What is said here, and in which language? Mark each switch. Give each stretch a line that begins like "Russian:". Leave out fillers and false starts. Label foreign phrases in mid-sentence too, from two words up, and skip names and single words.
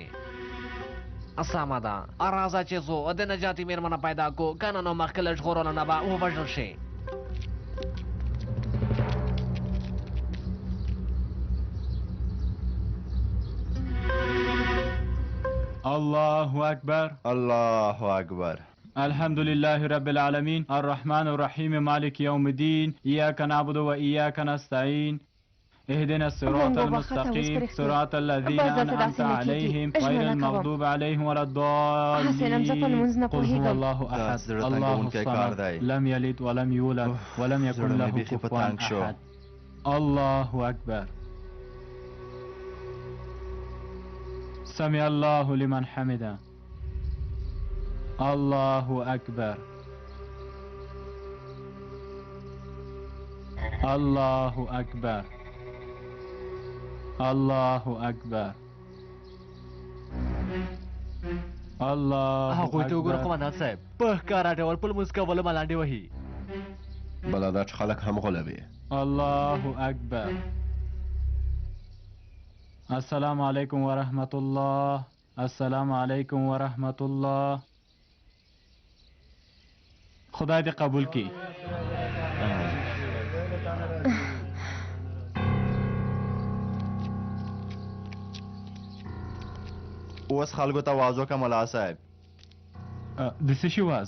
Pashto: سمه ده راځه چې ځو د نجاتي مېرمنه پیدا کړو که نه نو مخکې له ژغورلو نه به ووژل شي.
Arabic: الله اکبر. الله اکبر. الحمد لله رب العالمين الرحمن الرحيم مالك يوم الدين إياك نعبد وإياك نستعين اهدنا الصراط
Pashto: مونږ وبخښه ته اوس
Arabic: المستقيم
Pashto: پرېږدي.
Arabic: صراط الذين
Pashto: بس داسې
Arabic: أنعمت
Pashto: داسې نه کېږي.
Arabic: عليهم
Pashto: ژمنه
Arabic: غير
Pashto: کوم.
Arabic: المغضوب عليهم ولا
Pashto: حسینم زه په لمونځ نه
Arabic: الضالين قل هو
Pashto: پوهېږم.
Arabic: الله
Pashto: دا
Arabic: أحد
Pashto: زړه
Arabic: الله
Pashto: تنګونکی کار
Arabic: الصمد
Pashto: دی.
Arabic: لم يلد ولم يولد ولم
Pashto: زړه
Arabic: يكن
Pashto: مې له بیخي په
Arabic: كفوا
Pashto: تنګ شو.
Arabic: أحد الله أكبر سمع الله لمن حمده الله أكبر الله أكبر الله أكبر الله
Pashto: هغوی ته وګوره
Arabic: أكبر
Pashto: قمندان صاحب په ښکاره ډول په لمونځ کولو ملانډې وهي. بله دا چې خلک هم غولوي.
Arabic: الله أكبر السلام عليكم ورحمة الله السلام عليكم ورحمة الله.
Pashto: خدای دې قبول کړي. اوس خلکو ته واز وکړه ملا صاحب. د څه شي واز؟